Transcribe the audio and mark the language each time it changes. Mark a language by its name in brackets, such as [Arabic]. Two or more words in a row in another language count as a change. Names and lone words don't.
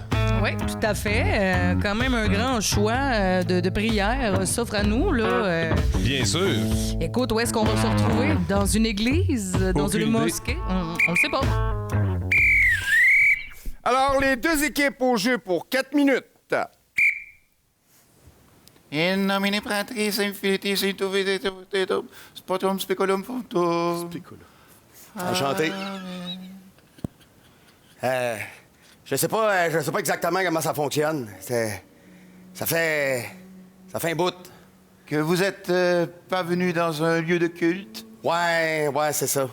[French] Oui, tout à fait. Quand même un grand choix de prière s'offre à nous, là. Bien sûr. Écoute, où est-ce qu'on va se retrouver? Dans une église? Dans Aucune une idée. mosquée? On le sait pas. Alors, les deux équipes au jeu pour 4 minutes. [Latin] In nomine Patris et Filii et Spiritus Speculum Functum. [French] Enchanté. Je sais pas exactement comment ça fonctionne. Ça fait un bout. Que vous êtes pas venu dans un lieu de culte? Ouais, c'est ça.